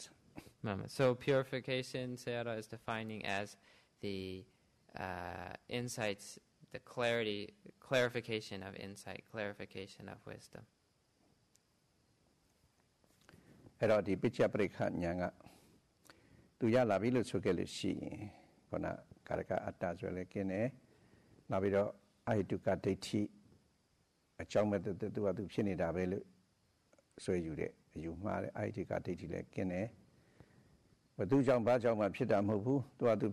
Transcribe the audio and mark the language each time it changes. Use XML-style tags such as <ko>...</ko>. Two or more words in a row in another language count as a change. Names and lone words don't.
<en>moment. So purification, Sayadaw is defining as the insights, the clarification of insight, clarification of wisdom.</en> <my>အဲ့တော့ဒီပစ္စယပရိက္ခဉာဏ်ကသူရလာပြီလို့ဆိုခဲ့လို့ရှိရင်ခုနကာရကအတ္တဆိုလည်းကျင်းတယ်နောက်ပြီးတော့အဟိတုကဒိဋ္ဌိအကြောင်းမဲ့သူကသူဖြစ် နေတာပဲလို့ဆွဲယူတဲ့အယူမှားတဲ့အဟိတုကဒိဋ္ဌိလည်းကျင်းတယ်ဘသူကြောင့်ဘာကြောင့်မှဖြစ်တာမဟုတ်ဘူးသူကသူ</my>